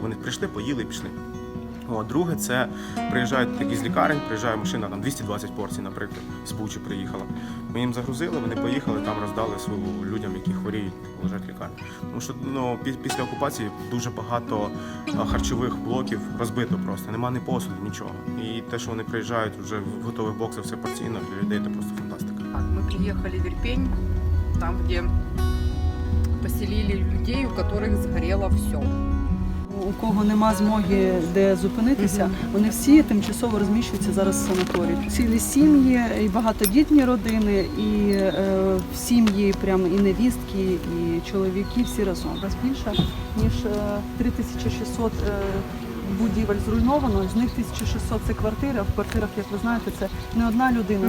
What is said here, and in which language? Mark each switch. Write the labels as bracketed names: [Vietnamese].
[Ukrainian] Вони прийшли, поїли і пішли. Друге, це приїжджають такі з лікарень, приїжджає машина, там 220 порцій, наприклад, з Бучі приїхала. Ми їм загрузили, вони поїхали, там роздали людям, які хворіють, лежать в лікарні. Тому що після окупації дуже багато харчових блоків розбито просто, нема ні посуду, нічого. І те, що вони приїжджають вже в готових боксах, все порційно, для людей це просто фантастика. [Russian] Мы приехали в Ирпень, там, где поселили людей, у которых сгорело все. [Ukrainian] У кого нема змоги де зупинитися, вони всі тимчасово розміщуються зараз в санаторії. Цілі сім'ї, і багатодітні родини, і сім'ї прямо і невістки, і чоловіки всі разом. У нас більше ніж 3600 будівель зруйновано, з них 1600 це квартири, а в квартирах, як ви знаєте, це не одна людина,